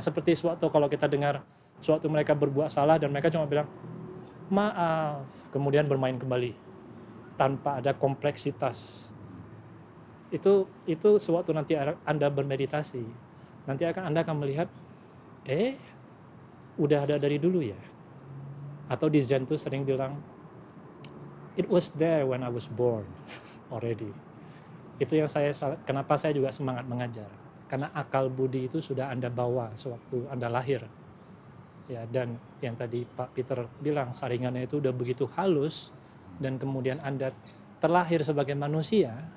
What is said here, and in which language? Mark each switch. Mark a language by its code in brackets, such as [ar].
[id] Seperti sewaktu kalau kita dengar sewaktu mereka berbuat salah dan mereka cuma bilang maaf, kemudian bermain kembali tanpa ada kompleksitas. Itu sewaktu nanti Anda bermeditasi, nanti Anda akan melihat, udah ada dari dulu ya. Atau di Zen tuh sering bilang, [en] it was there when I was born already. [id] Itu yang kenapa saya juga semangat mengajar. Karena akal budi itu sudah Anda bawa sewaktu Anda lahir. Ya, dan yang tadi Pak Peter bilang, saringannya itu udah begitu halus, dan kemudian Anda terlahir sebagai manusia.